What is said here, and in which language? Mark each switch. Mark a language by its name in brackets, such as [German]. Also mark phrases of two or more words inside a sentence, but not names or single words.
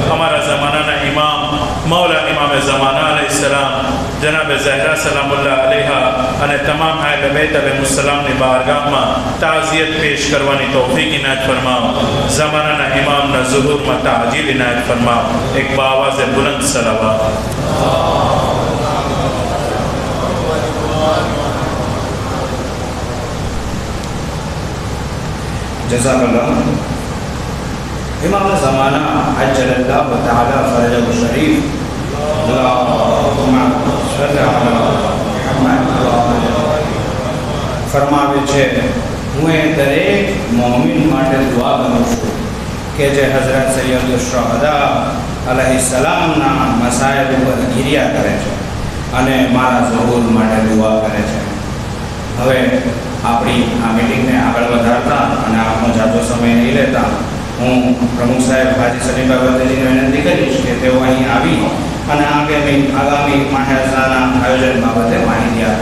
[Gujarati] અમારા જમાનાના ઇમામ મૌલા ઇમામે ઝમાના अलैहिस्सलाम જનાબ ઝહરા [Arabic] سلام الله عليها [Gujarati] અને તમામ અહેલ બેત અલૈહિસ્સલામની બારગાહમાં તાઝિયત પેશ કરવાની તૌફીક ઇનાયત ફરમાવો. ઝમાનાના ઇમામના ઝુહૂરમાં તાજીલ ઇનાયત ફરમાવો. એક બાવાઝ બુલંદ સલાવત. जज़ाकल्लाह. ઇમામ ઝમાના [Arabic] عجل الله تعالى فرجه الشريف [Gujarati] ફરમાવે છે, હું એ દરેક મોમિન માટે દુઆ કરું છું કે જે હઝરત સૈયદ શુહદા અલૈહિસ્સલામના મસાયબ ઉપર ગિરિયા કરે છે અને મારા ઝહૂર માટે દુઆ કરે છે. હવે આપણી આ મીટિંગને આગળ વધારતા અને આપનો જાજો સમય નહીં લેતા હું પ્રમુખ સાહેબ હાજી સલીમભાઈ વતેજીને વિનંતી કરીશ કે તેઓ અહીં આવી અને આગામી માહે રમઝાનના આયોજન બાબતે માહિતી આપે.